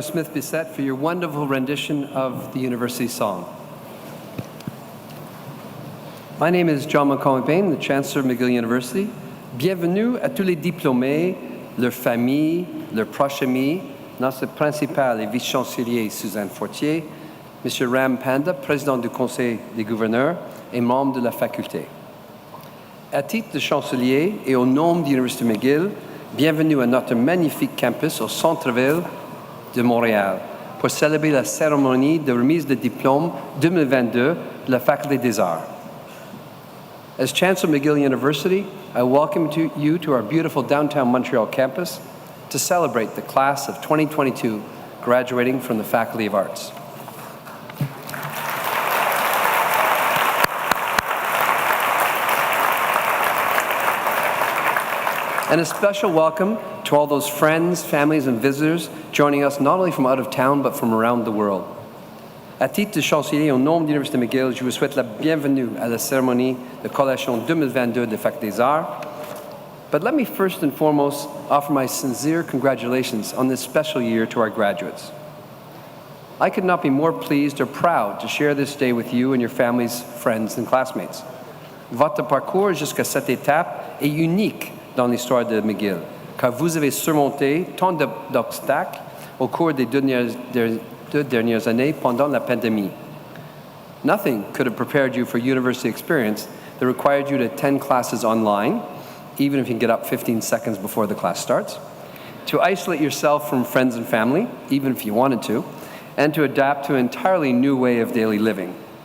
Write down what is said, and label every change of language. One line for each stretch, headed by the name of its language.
English: Smith-Bissett, for your wonderful rendition of the university song. My name is John McCollum-Payne, the Chancellor of McGill University.
French: Bienvenue à tous les diplômés, leurs familles, leurs proches amis, notre principal et vice-chancelier Suzanne Fortier, M. Ram Panda, président du Conseil des gouverneurs et membre de la faculté. À titre de chancelier et au nom de l'Université McGill, bienvenue à notre magnifique campus au centre-ville de Montréal pour célébrer la cérémonie de remise de diplôme 2022 de la Faculté des Arts.
English: As Chancellor of McGill University, I welcome you to our beautiful downtown Montreal campus to celebrate the class of 2022 graduating from the Faculty of Arts. And a special welcome to all those friends, families, and visitors joining us not only from out of town, but from around the world.
French: À titre de chancelier au nom de l'Université McGill, je vous souhaite la bienvenue à la cérémonie de collation 2022 de Faculté des Arts.
English: But let me first and foremost offer my sincere congratulations on this special year to our graduates. I could not be more pleased or proud to share this day with you and your families, friends, and classmates.
French: Votre parcours jusqu'à cette étape est unique dans l'histoire de McGill, car vous avez surmonté tant d'obstacles au cours des deux dernières années pendant la pandémie.
English: Nothing could have prepared you for university experience that required you to attend classes online, even if you can get up 15 seconds before the class starts, to isolate yourself from friends and family, even if you wanted to, and to adapt to an entirely new way of daily living.